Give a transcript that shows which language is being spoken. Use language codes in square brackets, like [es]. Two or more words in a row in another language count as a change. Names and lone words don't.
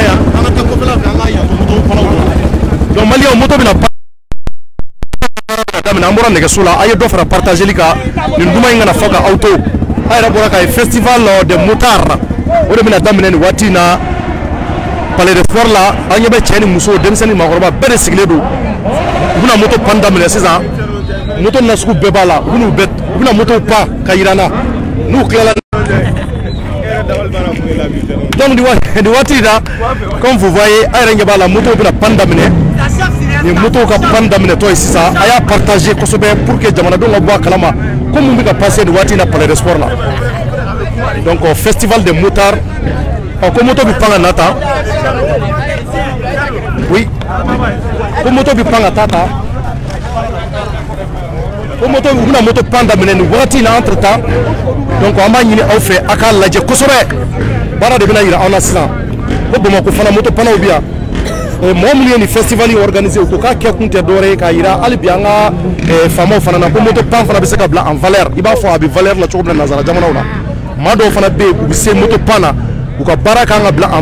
[bm] donc Malien moto bɛna daminɛ an bɔra nɛgɛso la a ye dɔ fara partageli kan nin duman in kana fɔ ka aw to a yɛrɛ bɔra ka ye [fr] festival de motard [bm] o de bɛna daminɛ nin waati in na [fr] palais de sport [bm] la an ɲɛ bɛ cɛ ni muso denmisɛnnin maakɔrɔba bɛɛ de sigilen don u bɛna moto pan daminɛ sisan moto nasugu bɛɛ b'a la u bɛna moto pan ka yira n na n'u tilala donc nin waati in na [fr] comme vous voyez [bm] a yɛrɛ ɲɛ b'a la moto bɛna pan daminɛ nin moto ka pan daminɛ tɔ ye sisan a y'a partager kosɛbɛ [fr] pour que [bm] jamanadenw ka bɔ a kalama ko mun bɛ ka passer nin waati in na [fr] palais de sport [bm] la donc [fr] festival de motard [bm] ko moto bɛ pan ka na tan oui ko moto bɛ pan ka taa tan ko moto u bɛna moto pan daminɛ nin wagati in na [fr] entre temps [bm] donc an b'a ɲini aw fɛ a k'a lajɛ kosɛbɛ baara de bɛna yira aw na sisan ko Bamakɔ fana moto pannaw bɛ yan mɔgɔ minnu ye nin [fr] festival organisé [bm] u ko k'a kɛ kun tɛ dɔwɛrɛ ye k'a yira hali bi an ka faamaw fana na ko moto pan fana bɛ se ka bila [fr] en valeur [bm] i b'a fɔ a bɛ valeur la cogo min na nanzara jamanaw na maa dɔw fana bɛ yen u bɛ se moto pan na u ka baara kan ka bila en